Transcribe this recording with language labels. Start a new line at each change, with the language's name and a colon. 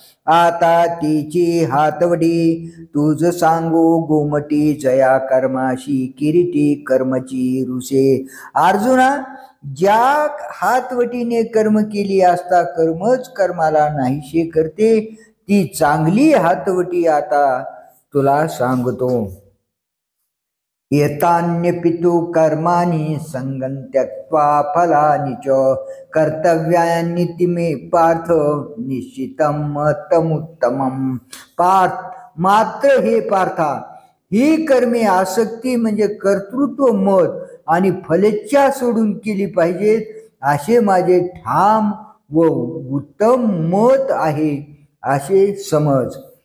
Marathi: आता तिची हातवडी तुझ सांगू गोमटी जया कर्माशी किरीटी कर्मची रुसे. अर्जुना, ज्या हातवटीने कर्म केली असता कर्मच कर्माला नाहीशे करते ती चांगली हातवटी आता तुला सांगतो.
Sanskrit: एतान्यपितु कर्माणि संगं त्यक्त्वा फलानि च कर्तव्यानि मे पार्थ निश्चितं तमुत्तमं.
Marathi: पार्थ, मात्र हे पार्था, ही कर्मे आसक्ती म्हणजे कर्तृत्व मत आणि फलेच्छा सोडून केली पाहिजेत असे माझे ठाम व उत्तम मत आहे असे समज.